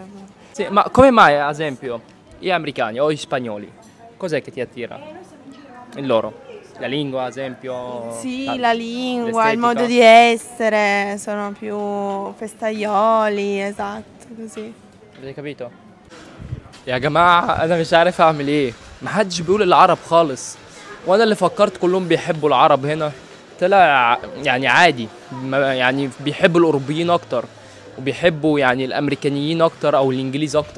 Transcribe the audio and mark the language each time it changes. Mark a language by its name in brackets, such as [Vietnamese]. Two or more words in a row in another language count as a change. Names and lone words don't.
[Italian] Sì, ma come mai, ad esempio, gli americani o gli spagnoli? Cos'è che ti attira? Il loro? La lingua, ad esempio? Sì, la lingua, l'estetica? il modo di essere, sono più festaioli, esatto, così. Avete capito؟ [Arabic] يا جماعة أنا مش عارف أعمل إيه، محدش بيقول العرب خالص، وانا اللي فكرت كلهم بيحبوا العرب هنا، طلع يعني عادي، يعني بيحبوا الاوروبيين اكتر، وبيحبوا يعني الامريكانيين اكتر او الانجليز اكتر.